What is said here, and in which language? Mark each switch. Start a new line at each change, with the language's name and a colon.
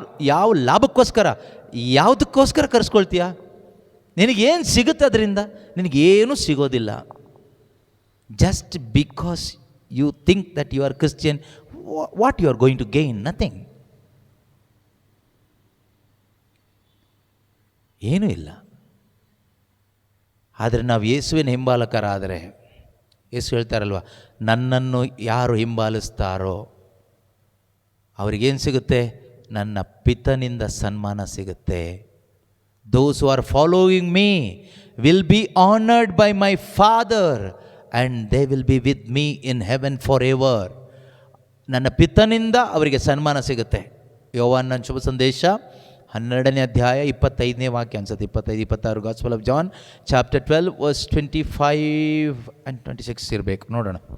Kannada: ಯಾವ ಲಾಭಕ್ಕೋಸ್ಕರ, ಯಾವುದಕ್ಕೋಸ್ಕರ ಕರೆಸ್ಕೊಳ್ತೀಯ? ನಿನಗೇನು ಸಿಗುತ್ತೆ ಅದರಿಂದ? ನಿನಗೇನೂ ಸಿಗೋದಿಲ್ಲ.
English: Just because you think that you are Christian, what you are going to gain? Nothing.
Kannada: ಏನೂ ಇಲ್ಲ. ಆದರೆ ನಾವು ಯೇಸುವಿನ ಹಿಂಬಾಲಕರಾದರೆ, ಯೇಸು ಹೇಳ್ತಾರಲ್ವ, ನನ್ನನ್ನು ಯಾರು ಹಿಂಬಾಲಿಸ್ತಾರೋ ಅವರಿಗೇನು ಸಿಗುತ್ತೆ? ನನ್ನ ಪಿತನಿಂದ ಸನ್ಮಾನ ಸಿಗುತ್ತೆ.
English: Those who are following me will be honored by my Father and they will be with me in heaven forever.
Kannada: ನನ್ನ ಪಿತನಿಂದ ಅವರಿಗೆ ಸನ್ಮಾನ ಸಿಗುತ್ತೆ. ಯೋಹಾನನ ಶುಭ ಸಂದೇಶ 12ನೇ ಅಧ್ಯಾಯ 25ನೇ ವಾಕ್ಯ ಅನ್ಸುತ್ತೆ, 25-26.
English: gospel of John chapter 12 verse 25 and 26
Kannada: ಇರಬೇಕು, ನೋಡೋಣ.